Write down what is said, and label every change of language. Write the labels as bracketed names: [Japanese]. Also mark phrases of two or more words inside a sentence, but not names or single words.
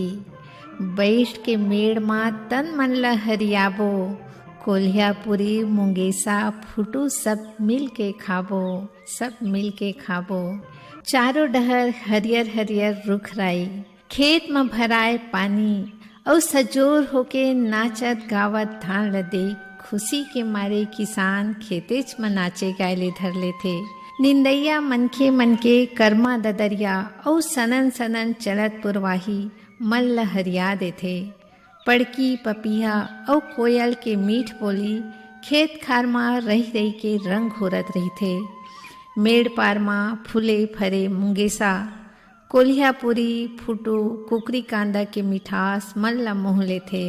[Chhattisgarhi] बैठ के मेड़ माँ तन मन ला हरियाबो। कोल्हापुरी मुंगेसा फुटू सब मिल के खाबो, सब मिल के खाबो। चारों डहर हरियर हरियर रुख राई। खेत में भराए पानी और सजोर होके नाचत गावत धान ल देख खुशी के मारे किसान खेतेच में नाचे गायले धर लेथे। निंदैया मनखे मन के कर्मा ददरिया और सनन सनन चलत पुरवाही मन ल हरिया देथे। पड़की पपिया और कोयल के मीठ बोली खेत खार माँ रही रही के रंग घोरत रही थे। मेड़ पार माँ फूले फरे मुंगेसा कोल्हापुरी फुटू कुकरी कांदा के मिठास मन ला मोह लेथे।